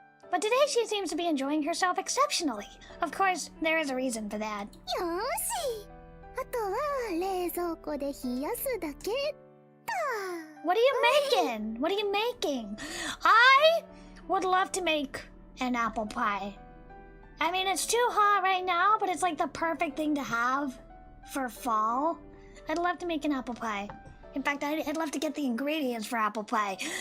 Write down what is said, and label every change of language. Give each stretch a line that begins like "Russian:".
English: But today she seems to be enjoying herself exceptionally. Of course, there is a reason for that.
Japanese: よーし。あとは冷蔵庫で冷やすだけだ。
English: What are you making? What are you making? I would love to make an apple pie. I mean, it's too hot right now, but it's like the perfect thing to have for fall. I'd love to make an apple pie. In fact, I'd love to get the ingredients for apple pie.